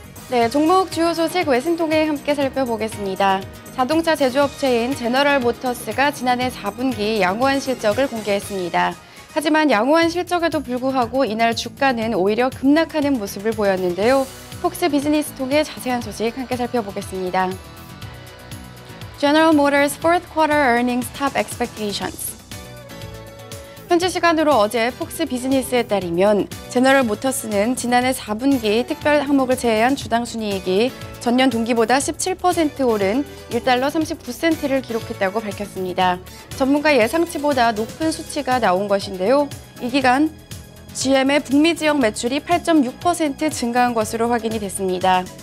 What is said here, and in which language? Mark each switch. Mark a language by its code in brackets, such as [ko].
[ko] 네, 종목 주요 소식 외신 통해 함께 살펴보겠습니다. 자동차 제조업체인 제너럴 모터스가 지난해 4분기 양호한 실적을 공개했습니다. 하지만 양호한 실적에도 불구하고 이날 주가는 오히려 급락하는 모습을 보였는데요. 폭스 비즈니스 통해 자세한 소식 함께 살펴보겠습니다. [en] General Motors fourth quarter earnings top expectations. [ko] 현지 시간으로 어제 폭스 비즈니스에 따르면 제너럴 모터스는 지난해 4분기 특별 항목을 제외한 주당 순이익이 전년 동기보다 17% 오른 1달러 39센트를 기록했다고 밝혔습니다. 전문가 예상치보다 높은 수치가 나온 것인데요. 이 기간 GM의 북미 지역 매출이 8.6% 증가한 것으로 확인이 됐습니다.